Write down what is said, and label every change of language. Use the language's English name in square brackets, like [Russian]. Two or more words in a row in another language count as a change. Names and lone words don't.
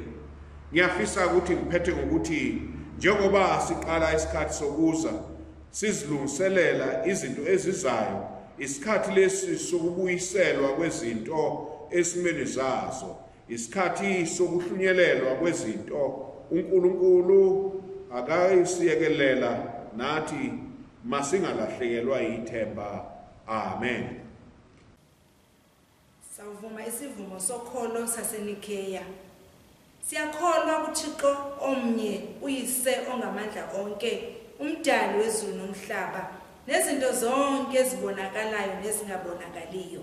[Zulu] Ngiyafisa ukuthi ngiphethe ngokuthi njengoba siqala isikhathi sokuza sizilungiselela izinto ezizayo, isikhathi lesi sokubuyiselwa kwezinto esimeni zazo, isikhathi sokuhlunyelelwa kwezinto uNkulunkulu akayisiyekelela nathi masingalahlekelwa yithemba. Amen. Sawuvuma isivumo sokholo saseNikeya. Siyakholwa kuThixo omnye, uyise ongamandla onke, umdali wezulu nomhlaba, nezinto zonke ezibonakalayo nezingabonakaliyo.